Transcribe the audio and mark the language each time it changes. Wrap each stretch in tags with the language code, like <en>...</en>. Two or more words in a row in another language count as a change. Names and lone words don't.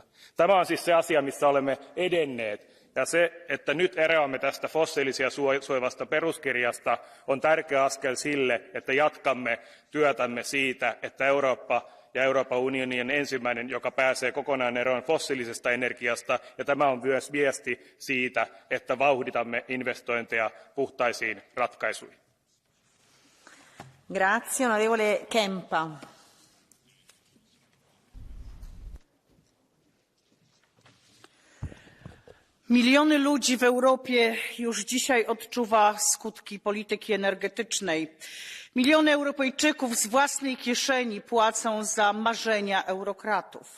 <fi>Tämä on siis se asia, missä olemme edenneet. Ja se, että nyt eroamme tästä fossiilisia suojavasta peruskirjasta, on tärkeä askel sille, että jatkamme työtämme siitä, että Eurooppa ja Euroopan unioni on ensimmäinen, joka pääsee kokonaan eroon fossiilisesta energiasta, ja tämä on myös viesti siitä, että vauhditamme investointeja puhtaisiin ratkaisuihin.</fi> <it>Grazie, onorevole Kempa.</it> <pl>Miliony ludzi w Europie już dzisiaj odczuwa skutki polityki energetycznej. Miliony Europejczyków z własnej kieszeni płacą za marzenia eurokratów.</pl>